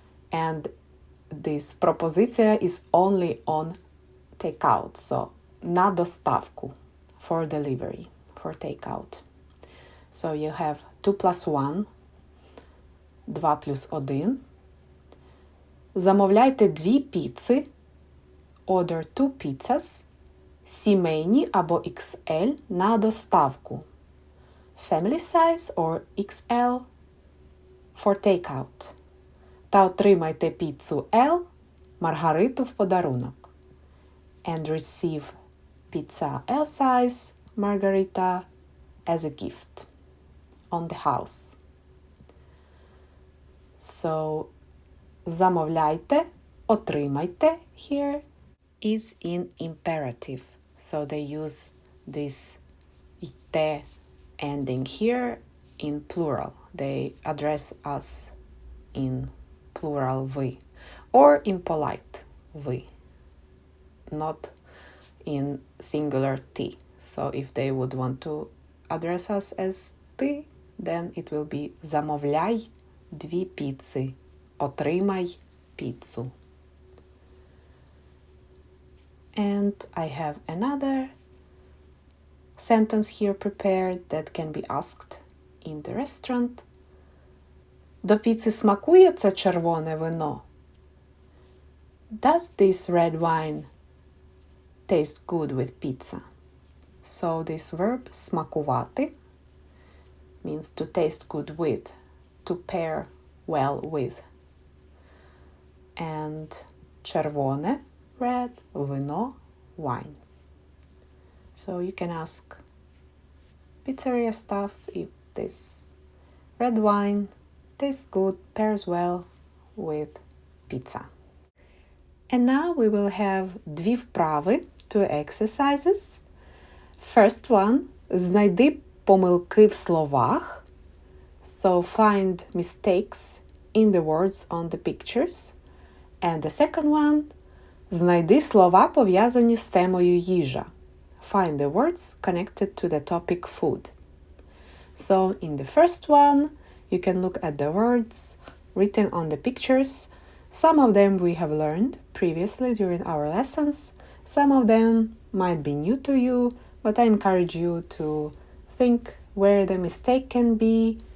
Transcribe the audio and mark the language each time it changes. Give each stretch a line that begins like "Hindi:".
English: And this пропозиція is only on takeout, so
Ukrainian: на доставку,
English: for delivery, for takeout. So you have 2 plus 1, 2 плюс 1.
Ukrainian: Замовляйте 2 піци,
English: order 2 pizzas,
Ukrainian: сімейні або XL на доставку.
English: Family size or XL for takeout.
Ukrainian: Та отримайте піцу L, маргариту в подарунок.
English: And receive pizza L size, margarita as a gift on the house. So, замовляйте, отримайте here is in imperative. So they use this ite ending here in plural. They address us in plural ви. Or in polite ви. Not in singular ти. So if they would want to address us as ти, then it will be
Ukrainian: замовляй 2 піци. Отримай піцу.
English: And I have another sentence here prepared that can be asked in the restaurant.
Ukrainian: До піци смакує це червоне вино?
English: Does this red wine taste good with pizza? So this verb смакувати means to taste good with, to pair well with. And червоне, red, вино, wine. So you can ask pizzeria staff if this red wine tastes good, pairs well with pizza. And now we will have 2 вправи, 2 exercises. First one,
Ukrainian: знайди помилки в словах.
English: So find mistakes in the words on the pictures. And the second one,
Ukrainian: знайди слова, пов'язані з темою їжа.
English: Find the words connected to the topic food. So in the first one, you can look at the words written on the pictures. Some of them we have learned previously during our lessons. Some of them might be new to you, but I encourage you to think where the mistake can be.